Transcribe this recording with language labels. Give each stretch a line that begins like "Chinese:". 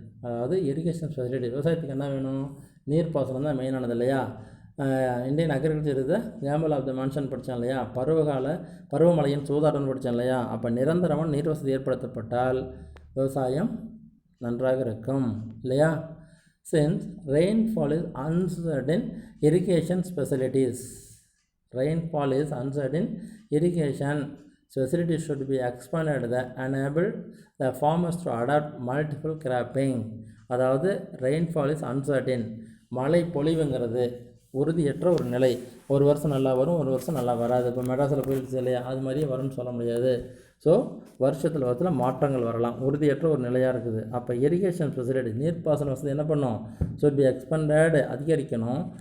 Tamil: அதாவது irrigation facility, விவசாயத்துக்கு என்ன வேணும்? நீர்ப்பாசனம் தான் மெயினானது இல்லையா. இந்தியன் அக்ரிகல்ச்சர் இது
English: gamble of the monsoon
Tamil: படித்தான் இல்லையா, பருவமழையின் சூதாட்டம் படித்தான் இல்லையா. அப்போ நிரந்தரமான நீர் வசதி ஏற்படுத்தப்பட்டால் விவசாயம் நன்றாக இருக்கும் இல்லையா.
English: Since rainfall is uncertain irrigation facilities, rainfall is uncertain, irrigation facilities should be expanded that enable the farmers to adopt multiple cropping.
Tamil: அதாவது
English: rainfall is uncertain,
Tamil: மழை பொழிவுங்கிறது உறுதியற்ற ஒரு நிலை. ஒரு வருஷம் நல்லா வரும், ஒரு வருஷம் நல்லா வராது. இப்போ மெட்ராஸில் போயிடுச்சு இல்லையா, அது மாதிரியே வரும்னு சொல்ல முடியாது. ஸோ வருஷத்தில் மாற்றங்கள் வரலாம், உறுதியற்ற ஒரு நிலையாக இருக்குது. அப்போ இரிகேஷன் ஃபெசிலிட்டி, நீர்ப்பாசன வசதி என்ன பண்ணும்?
English: should be expanded,
Tamil: அதிகரிக்கணும்.